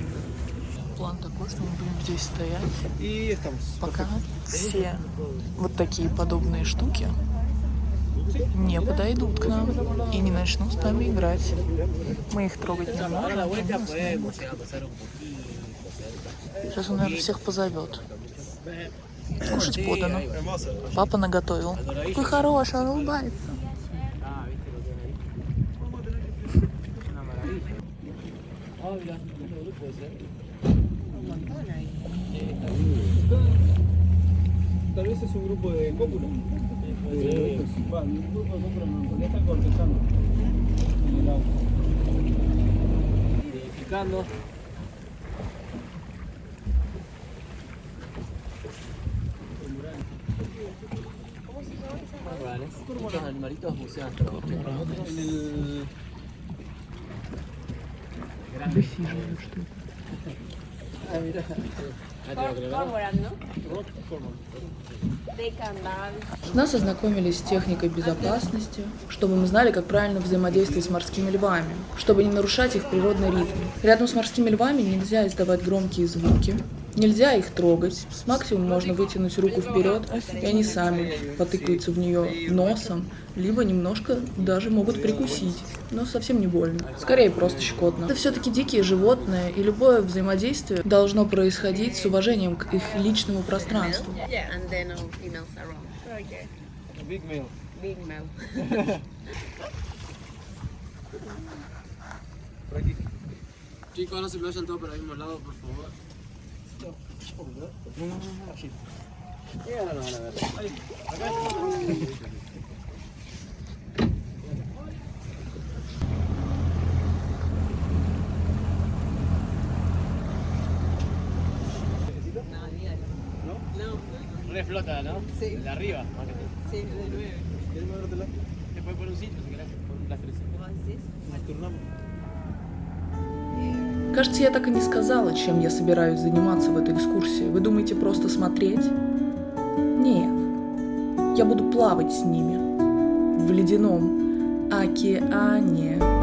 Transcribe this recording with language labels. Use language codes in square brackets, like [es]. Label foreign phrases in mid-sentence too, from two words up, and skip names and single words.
[ru] План такой, что мы будем здесь стоять, пока все вот такие подобные штуки не подойдут к нам и не начнут с нами играть. Мы их трогать не можем. Сейчас он, наверное, всех позовет. Кушать подано. Папа наготовил. Какой хороший, он улыбается. [es] Tal vez es un grupo de cópula. Va, un grupo de cópula no, ya está cortezando en el agua. Identificando. Cormoranes. Muchos animalitos bucean hasta los 80 metros. En el... [ru] Высиживают что-то. Нас ознакомились с техникой безопасности, чтобы мы знали, как правильно взаимодействовать с морскими львами, чтобы не нарушать их природный ритм. Рядом с морскими львами нельзя издавать громкие звуки, нельзя их трогать. Максимум можно вытянуть руку вперед, и они сами потыкаются в нее носом, либо немножко даже могут прикусить, но совсем не больно. Скорее, просто щекотно. Это все-таки дикие животные, и любое взаимодействие должно происходить с уважением к их личному пространству. [en] And then all females are wrong. Okay. Big male. Big male. [es] Chicos, ahora se me vayan todos para el mismo lado, por favor. Llegan a la verdad. Reflota, ¿no? Sí. De arriba. Sí, de 9. ¿Quieres movértela? Te puedes poner un sitio si querés, con las 13. Turnamos. [ru] Кажется, я так и не сказала, чем я собираюсь заниматься в этой экскурсии. Вы думаете, просто смотреть? Нет. Я буду плавать с ними в ледяном океане.